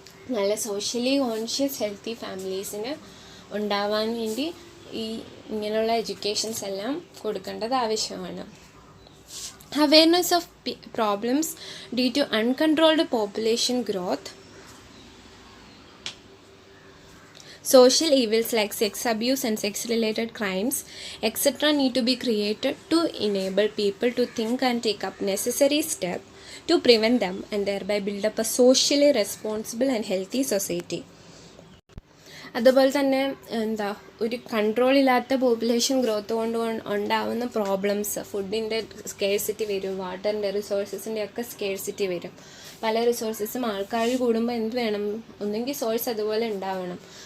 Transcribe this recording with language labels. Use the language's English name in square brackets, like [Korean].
[Malayalam] നല്ല socially conscious healthy ഫാമിലീസിന് ഉണ്ടാവാൻ വേണ്ടി ഇങ്ങനെയുള്ള എഡ്യൂക്കേഷൻസ് എല്ലാം കൊടുക്കേണ്ടത് ആവശ്യമാണ്. [English] Awareness of problems due to uncontrolled population growth. Social evils like sex abuse and sex-related crimes, etc. need to be created to enable people to think and take up necessary steps to prevent them and thereby build up a socially responsible and healthy society. [Malayalam] അതുപോലെ തന്നെ ഒരു കൺട്രോളില്ലാത്ത population growth കൊണ്ട് ഉണ്ടാവുന്ന problems, ഫുഡിൻ്റെ scarcity വരും, വാട്ടറിൻ്റെ റിസോഴ്സസിൻ്റെ ഒക്കെ scarcity വരും. പല റിസോഴ്സസും ആൾക്കാർ കൂടുമ്പോൾ എന്ത് വേണം? ഒന്നെങ്കിൽ സോഴ്സ് അതുപോലെ ഉണ്ടാവണം.